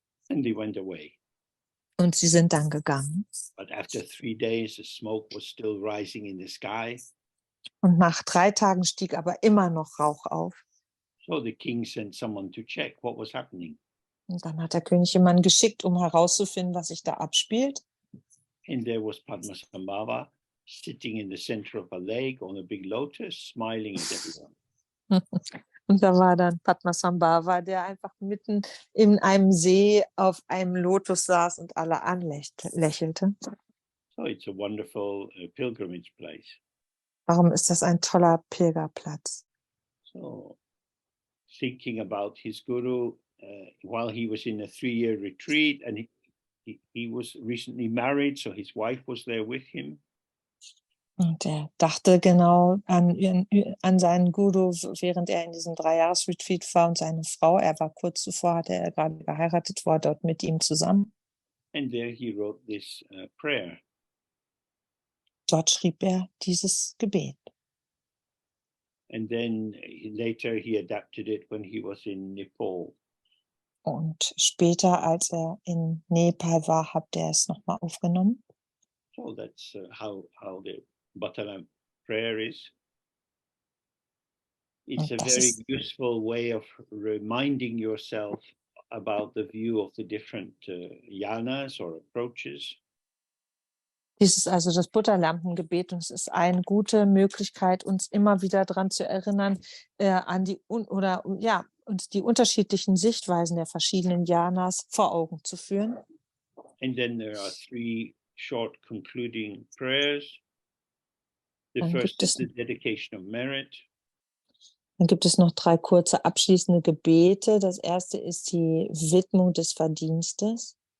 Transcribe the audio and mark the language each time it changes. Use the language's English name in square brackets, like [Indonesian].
[English] And they went away. [German] Und sie sind dann gegangen. [English] But after 3 days, the smoke was still rising in the sky. [German] Und nach 3 Tagen stieg aber immer noch Rauch auf. [English] So the king sent someone to check what was happening. [German] Und dann hat der König jemanden geschickt, um herauszufinden, was sich da abspielt. [English] And there was Padmasambhava sitting in the center of a lake on a big lotus, smiling at everyone. [German] Und da war dann Padmasambhava, der einfach mitten in einem See auf einem Lotus saß und alle anlächelte. [English] So it's a wonderful pilgrimage place. [German] Warum ist das ein toller Pilgerplatz? [English] So thinking about his guru while he was in a 3-year retreat, and he was recently married, so his wife was there with him. [German] Und er dachte genau an seinen Guru, während er in diesem 3-Jahres-Retreat war, und seine Frau. Er war kurz zuvor, hatte er gerade geheiratet, war dort mit ihm zusammen. [English] And there he wrote this prayer. [German] Dort schrieb er dieses Gebet. [English] And then later he adapted it when he was in Nepal. [German] Und später, als er in Nepal war, hat er es nochmal aufgenommen. [English] So that's how the Butterlamp prayer is. It's a very useful way of reminding yourself about the view of the different yanas or approaches. [German] Dies ist also das Butterlampengebet und es ist eine gute Möglichkeit, uns immer wieder daran zu erinnern, an die uns die unterschiedlichen Sichtweisen der verschiedenen Yanas vor Augen zu führen. [English] And then there are 3 short concluding prayers. The [German] Dann [English] first [German] gibt [English] is [German] es, [English] the dedication of merit. [German] dann gibt es noch 3 kurze abschließende Gebete. Das erste ist die Widmung des Verdienstes.